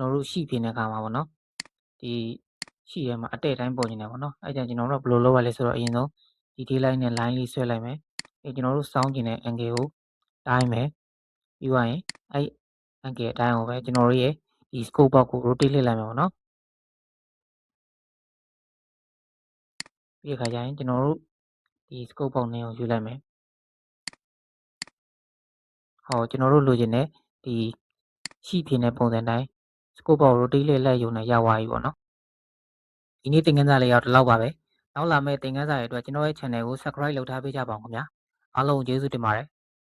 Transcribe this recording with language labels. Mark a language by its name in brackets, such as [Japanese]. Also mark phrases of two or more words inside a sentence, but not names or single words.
[Burmese] တော်တို့ရှိပြင်တဲ့အခါမှာပေါ့နော်ဒီရှိထဲမှာအတဲ့တိုင်းပေါ်နေတယ်ပေါ့နော်အဲ့ကြောင့်ကျွန်တော်တို့ကဘယ်လိုလုပ်ရလဲဆိုတော့အရင်ဆုံး [English] detail line [Burmese] နဲ့ line လေးဆွဲလိုက်မယ်ကျွန်တော်တို့ sound ကျင်တဲ့ angle ကိုတိုင်းမယ်ပြီးသွားရင်အဲ့ angle အတိုင်းကိုပဲကျွန်တော်တို့ရဲ့ဒီ [English] scope box [Burmese] ကို rotate လှည့်လိုက်မယ်ပေါ့နော်ပြီးခါကျရင်ကျွန်တော်တို့ဒီ [English] scope box [Burmese] နဲ့ကိုယူလိုက်မယ် ဟောကျွန်တော်တို့လိုချင်တဲ့ဒီရှိဖြစ်တဲ့ပုံစံတိုင်း [English] scope box rotate [Burmese] လေးလိုက်ရုံနဲ့ရသွားပြီပေါ့နော်ဒီနေ့သင်ခန်းစာလေးရောက်ဒီလောက်ပါပဲနောက်လာမယ့်သင်ခန်းစာတွေအတွက်ကျွန်တော်ရဲ့ channel ကို subscribe လုပ်ထားပေးကြပါဦးခင်ဗျာအားလုံးကျေးဇူးတင်ပါတယ်